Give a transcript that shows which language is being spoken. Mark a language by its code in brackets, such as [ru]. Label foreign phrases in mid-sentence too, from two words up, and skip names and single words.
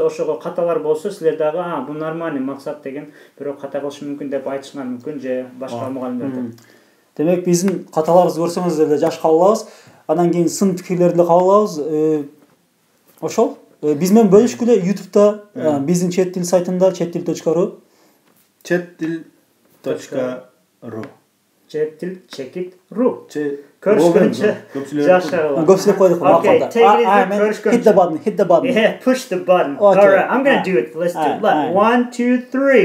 [ky] Ошого каталар болсо силер дагы бул нормальный максат деген, бирок ката кылыш мүмкүн деп айтышыңар мүмкүн же башка мугалимдерден. Демек биздин каталарыбызды көрсөңүз деле жаш кабыл алабыз. Андан кийин сын пикирлерди кабыл алабыз. Ошол биз менен бөлүшкүлө YouTube'да, биздин чет тил сайтында chattil.ru chattil.ru chattil.ru Көрүшкөнчө жашарылар. Көп сүйлөп койдук [en] Okay, take it easy. Hit the button. Yeah, push the button. All right, I'm going to do it. Let's do it. 1, 2, 3.